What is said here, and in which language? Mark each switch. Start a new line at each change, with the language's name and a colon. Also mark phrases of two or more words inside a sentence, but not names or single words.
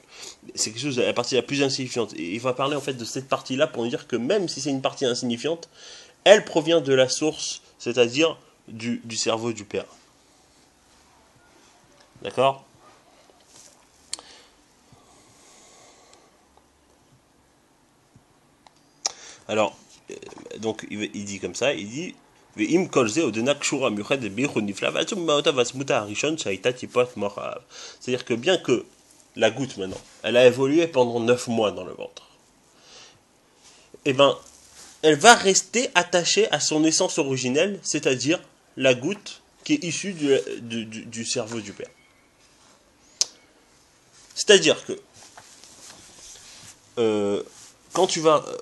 French: C'est quelque chose, la partie la plus insignifiante. Et il va parler en fait de cette partie-là pour dire que même si c'est une partie insignifiante, elle provient de la source, c'est-à-dire du cerveau du père. D'accord?
Hebrew: Alors, donc il dit comme ça, il dit ואם כל זה עודנה קשורה מיוחדת בייחוד נפלא ועצום מאותה והסמותה הראשון שהייתה טיפות מוח האב.
French: C'est-à-dire que bien que la goutte maintenant, elle a évolué pendant 9 mois dans le ventre, et ben elle va rester attachée à son essence originelle, c'est-à-dire la goutte qui est issue du cerveau du père. C'est-à-dire que quand tu vas...